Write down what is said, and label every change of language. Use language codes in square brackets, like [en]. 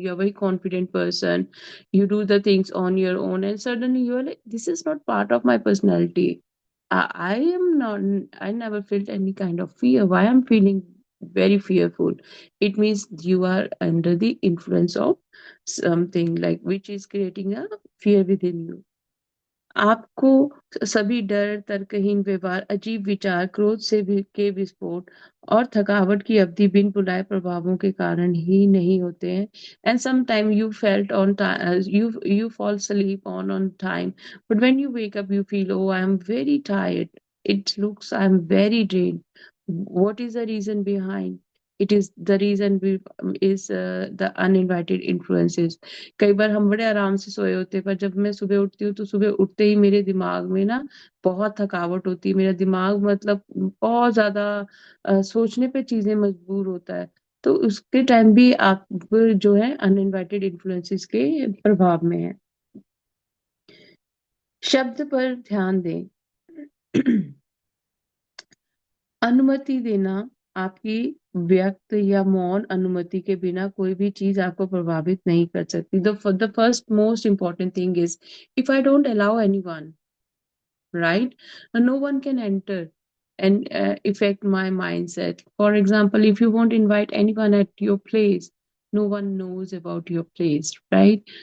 [en] You're a very confident person, you do the things on your own, and suddenly you're like, this is not part of my personality. I am not, I never felt any kind of fear. Why I'm feeling very fearful. It means you are under the influence of something like which is creating a fear within you. [hi] आपको सभी डर, तर्कहीन व्यवहार, अजीब विचार, क्रोध के विस्फोट और थकावट की अवधि बिन बुलाए प्रभावों के कारण ही नहीं होते हैं। [en] And some time you felt on you fall asleep on time, but when you wake up you feel, oh, I am very tired. It looks I am very drained. What is the reason behind? It is the reason is the uninvited influences. [hi] कई बार हम बड़े आराम से सोए होते हैं, पर जब मैं सुबह उठती हूँ तो सुबह उठते ही मेरे दिमाग में ना बहुत थकावट होती है। मेरा दिमाग मतलब बहुत ज़्यादा सोचने पे चीज़ें मजबूर होता है। तो उसके टाइम भी आप जो है अनइन्वाइटेड इन्फ्लुएंसेस के प्रभाव में हैं। शब्द पर ध्यान दें। अनुमति देना आपकी व्यक्त या मौन अनुमति के बिना कोई भी चीज़ आपको प्रभावित नहीं कर सकती। [en] The first most important thing is, if I don't allow anyone, right? No one can enter and affect my mindset. For example, if you won't invite anyone at your place, no one knows about your place, right?